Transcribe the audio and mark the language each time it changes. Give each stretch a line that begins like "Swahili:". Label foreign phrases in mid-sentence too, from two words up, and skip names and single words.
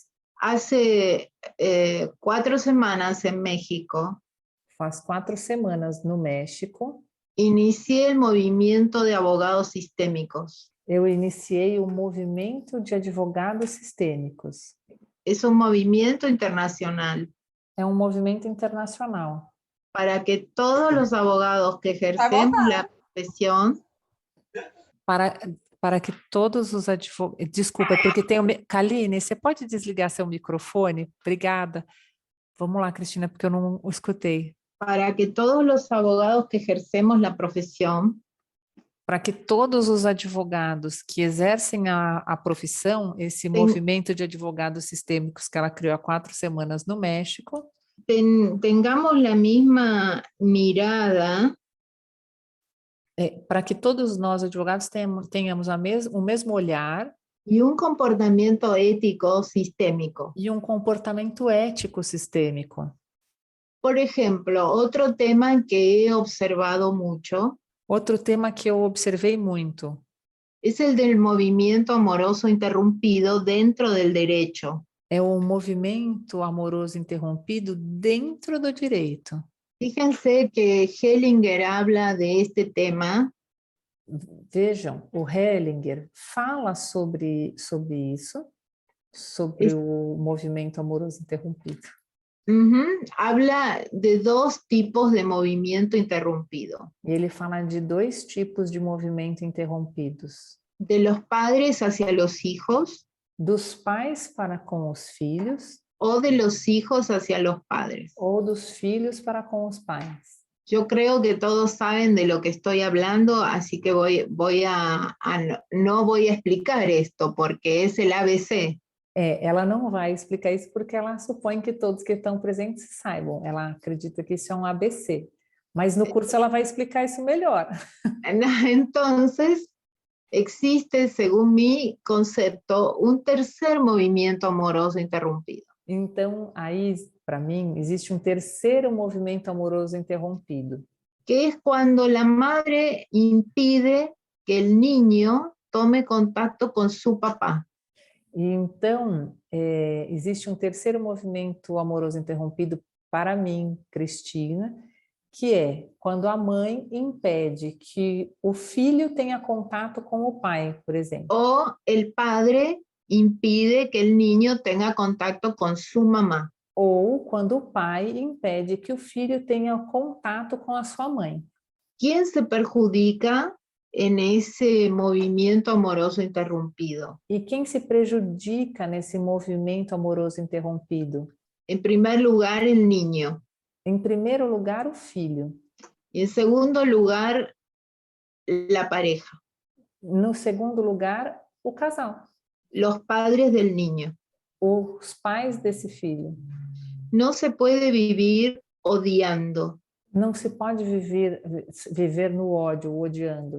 Spanish: Hace 4 semanas en México,
Portuguese: Faz 4 semanas no México,
Spanish: inicié el movimiento de abogados sistémicos.
Portuguese: eu iniciei o movimento de advogados sistêmicos.
Spanish: Es un movimiento internacional.
Portuguese: É um movimento internacional
Spanish: para que todos los abogados que ejercemos la profesión
Portuguese: para que todos os advogados... Desculpa, é porque tem... Kaline, você pode desligar seu microfone? Obrigada. Vamos lá, Cristina, porque eu não o escutei.
Spanish: para que todos los abogados que ejercemos la profesión
Portuguese: Para que todos os advogados que exercem a profissão, esse movimento de advogados sistêmicos que ela criou há 4 semanas no México,
Spanish: tengamos la misma mirada
Portuguese: para que todos nós advogados tenhamos o mesmo olhar
Spanish: y un comportamiento ético sistémico.
Portuguese: e um comportamento ético sistêmico.
Spanish: Por ejemplo, otro tema que he observado mucho
Portuguese: Outro tema que eu observei muito
Spanish: es el del movimiento amoroso interrumpido dentro del derecho.
Portuguese: é o movimento amoroso interrompido dentro do direito.
Spanish: Fíjense que Hellinger habla de este tema
Portuguese: Vejam, o Hellinger fala sobre isso, sobre o movimento amoroso interrompido.
Spanish: Habla de 2 tipos de movimiento interrumpido.
Portuguese: E ele fala de 2 tipos de movimento interrompidos.
Spanish: De los padres hacia los hijos
Portuguese: Dos pais para com os filhos
Spanish: o de los hijos hacia los padres.
Portuguese: ou dos filhos para com os pais.
Spanish: Yo creo que todos saben de lo que estoy hablando, así que no voy a explicar esto porque es el ABC.
Portuguese: Ela não vai explicar isso porque ela supõe que todos que estão presentes saibam. Ela acredita que isso é um ABC. Mas no curso ela vai explicar isso melhor.
Spanish: Entonces, existe, según mi concepto, un tercer movimiento amoroso interrumpido.
Portuguese: Então, aí, para mim, existe um terceiro movimento amoroso interrompido.
Spanish: Que es cuando la madre impide que el niño tome contacto con su papá.
Portuguese: E então, existe um terceiro movimento amoroso interrompido para mim, Cristina, que é quando a mãe impede que o filho tenha contato com o pai, por exemplo.
Spanish: O el padre impide que el niño tenga contacto con su mamá.
Portuguese: Ou quando o pai impede que o filho tenha contato com a sua mãe.
Spanish: ¿Quién se perjudica en ese movimiento amoroso interrumpido?
Portuguese: E quem se prejudica nesse movimento amoroso interrompido?
Spanish: En primer lugar, el niño.
Portuguese: Em primeiro lugar, o filho.
Spanish: Y en segundo lugar, la pareja.
Portuguese: No segundo lugar, o casal.
Spanish: Los padres del niño.
Portuguese: Os pais desse filho.
Spanish: No se puede vivir odiando.
Portuguese: Não se pode viver no ódio, odiando.